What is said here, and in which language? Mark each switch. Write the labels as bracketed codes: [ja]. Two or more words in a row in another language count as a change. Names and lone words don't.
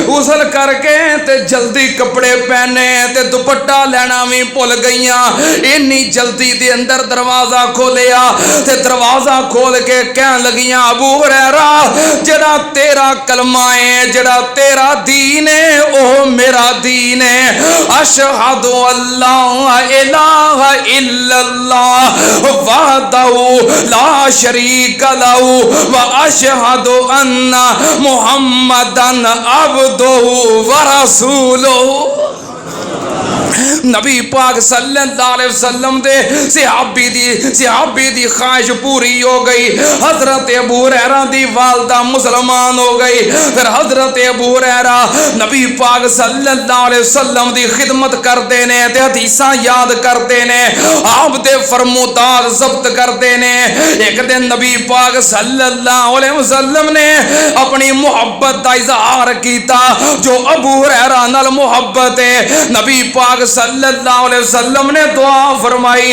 [pa] غسل کر کے تے جلدی کپڑے پہنے تے دوپٹہ لینا بھی بھل گئیاں. اینی جلدی دے اندر دروازہ کھولیا تے دروازہ کھول کے کہن لگیاں، ابو ہریرہ جیہڑا تیرا کلمہ ہے، جیہڑا تیرا دین ہے، او میرا دین ہے. [ar] أشهد أن لا إله إلا الله وحده لا شريك له وأشهد أن محمدا عبده ورسوله. [pa] نبی پاک صلی اللہ علیہ وسلم دے صحابی دی خواہش پوری ہو گئی. حضرت ابو ہریرہ دی والدہ مسلمان ہو گئی. پھر حضرت ابو ہریرہ نبی پاک صلی اللہ علیہ وسلم دی خدمت کرتے نے تے حدیثاں یاد کرتے نے, آپ دے فرمودات ضبط کرتے نے. ایک دن نبی پاک صلی اللہ علیہ وسلم نے اپنی محبت دا اظہار کیتا جو ابو ہریرہ نال محبت ہے. نبی پاک صلی اللہ علیہ وسلم نے دعا فرمائی.